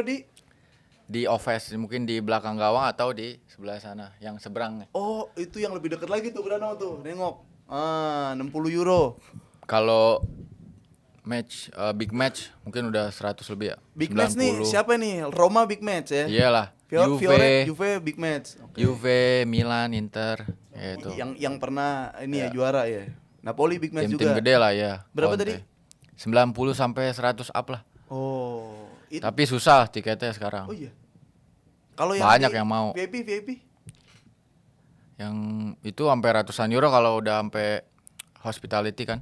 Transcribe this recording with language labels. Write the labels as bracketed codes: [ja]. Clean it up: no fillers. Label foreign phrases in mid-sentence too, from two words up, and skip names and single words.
[id] Di office, mungkin di belakang gawang atau di sebelah sana, yang seberang. Oh, itu yang lebih dekat lagi tuh, Grano tuh. Nengok. 60 euro. Kalau [en] big match [id] mungkin udah 100 lebih ya. [en] Big match [id] nih, siapa nih? Roma [en] big match [id] ya? Iyalah. Juve [en] big match. Okay. [id] Juve, Milan, Inter, ya itu. Yang pernah ini ya juara ya. Napoli [en] big match [id] Tim-tim juga. gede lah ya. Berapa Conte. tadi? 90 sampai 100 up lah. Oh, Tapi susah tiketnya sekarang. Oh iya. Kalau yang Banyak yang mau. VIP. Yang itu sampai ratusan euro kalau udah sampai hospitality kan.